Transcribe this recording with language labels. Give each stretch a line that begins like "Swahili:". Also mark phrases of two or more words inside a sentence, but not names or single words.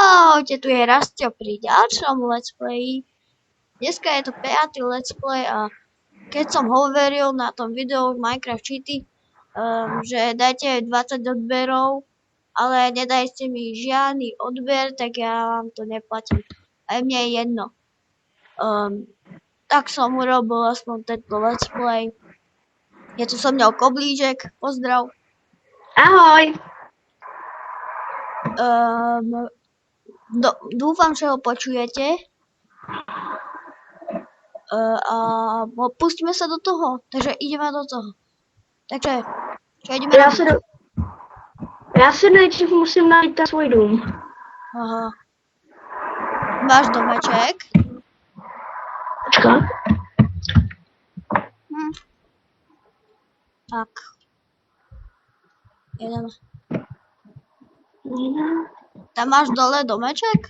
Slovak: Ahojte, tu je Rastio pri ďalšom
English: let's playi.
Slovak: Dneska je to 5.
English: let's play
Slovak: a keď som hovoril na tom videu Minecraft cheaty, že dajte 20 odberov, ale nedajte mi žiadny odber, tak ja vám to neplatím. Aj mne je jedno. Tak som urobil aspoň tento
English: let's play.
Slovak: Je tu so mnou Koblížek, pozdrav. Ahoj. Dúfam, že ho počujete. A pustíme sa do toho. Takže ideme do toho. Takže, čo ideme robiť?
Czech: Já si nejdřív musím najít ten svůj dům. Aha. Máš domeček? Počkat. Tak. Jedeme. Tam máš dole domeček?